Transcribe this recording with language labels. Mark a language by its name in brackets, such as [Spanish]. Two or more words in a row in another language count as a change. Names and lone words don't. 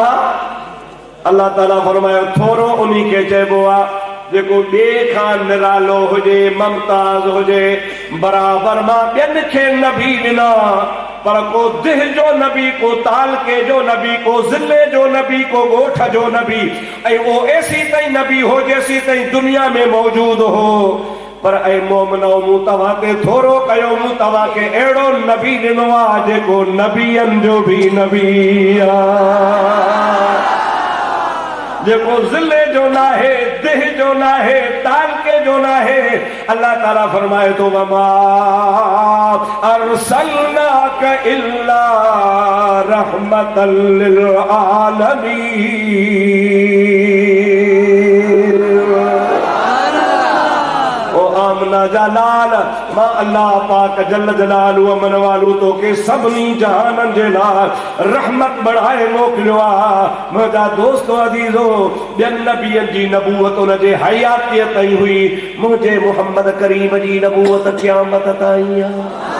[Sindhi] अल्लाह ताला फरमाए थोरो उन्हीं के चइबो आहे जेको ॿिए खां निरालो हुजे, ममताज़ हुजे, बराबर मां ॿियनि खे नबी ॾिना, पर को दिह जो नबी, को तालके जो नबी, को ज़िले जो नबी, को ॻोठ जो नबी, ऐं वो ऐसी ताईं नबी हो जेसी ताईं दुनिया में मौजूद हो। पर ऐं मोमिनो मूं तव्हां ते थोरो कयो, मूं तव्हांखे अहिड़ो नबी ॾिनो आहे जेको नबियनि जो बि नबी आहे, जेको ज़िले जो नाहे, दिह जो नाहे, तालके जो नाहे। अल्लाह ताला फरमाए तो [Arabic] وما أرسلناك إلا رحمة للعالمين. [Sindhi] ओ आमना जलाल मां अल्लाह पाक जल जलालु अमन वालू तो के सभनी जहाननि जे लाइ रहमत बढ़ाए मोकिलियो आहे। मुंहिंजा दोस्तो अज़ीज़ो, ॿियनि नबियनि जी नबूवत उन जे हयातीअ ताईं हुई, मुंहिंजे मुहम्मद करीम जी नबूवत क़यामत ताईं आहे।